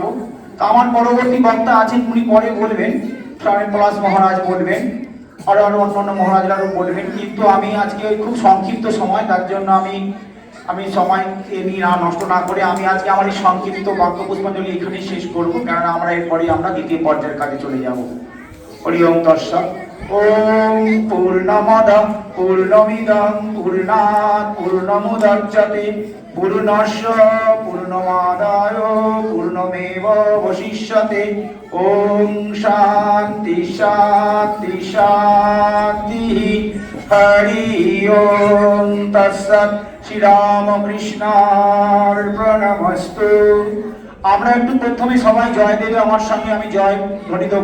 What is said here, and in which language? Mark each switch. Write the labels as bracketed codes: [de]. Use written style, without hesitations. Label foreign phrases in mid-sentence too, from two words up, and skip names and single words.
[bn] তা আমার পরবর্তী বক্তা আছেন, উনি পরে বলবেন, স্বামী পলাশ মহারাজ বলবেন, আরো অন্যান্য মহারাজরাও বলবেন। কিন্তু আমি আজকে খুব সংক্ষিপ্ত সময়, তার জন্য আমি সময়কে নিয়ে নষ্ট না করে আমি আজকে আমার এই সংক্ষিপ্ত বাক্য পুষ্পাঞ্জলি এখানেই শেষ করবো, কেননা আমরা এরপরে আমরা দ্বিতীয় পর্যায়ের কাজে চলে যাব। [sa] হরি ওম তৎসৎ। ওম পূর্ণমদঃ পূর্ণমিদং পূর্ণাৎ পূর্ণমুদচ্যতে পূর্ণস্য পূর্ণমাদায় পূর্ণমেবাবশিষ্যতে। ওম শান্তি শান্তি শান্তি। হরি ওম তৎসৎ। শ্রীরামকৃষ্ণার্পণমস্তু। [bn] আমরা একটু প্রথমে সবাই জয় দেবে আমার সঙ্গে, আমি জয় ধ্বনি দেব।